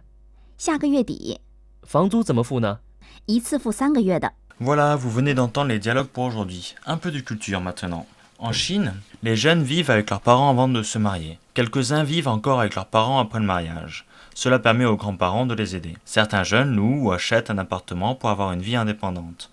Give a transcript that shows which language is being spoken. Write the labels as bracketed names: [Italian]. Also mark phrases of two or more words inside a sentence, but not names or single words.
[Chinese] 下个月底。房租怎么付呢？一次付3个月的。 [French] Voilà, vous venez d'entendre les dialogues pour aujourd'hui. Un peu de culture maintenant. En Chine, les jeunes vivent avec leurs parents avant de se marier. Quelques-uns vivent encore avec leurs parents après le mariage. Cela permet aux grands-parents de les aider. Certains jeunes louent ou achètent un appartement pour avoir une vie indépendante.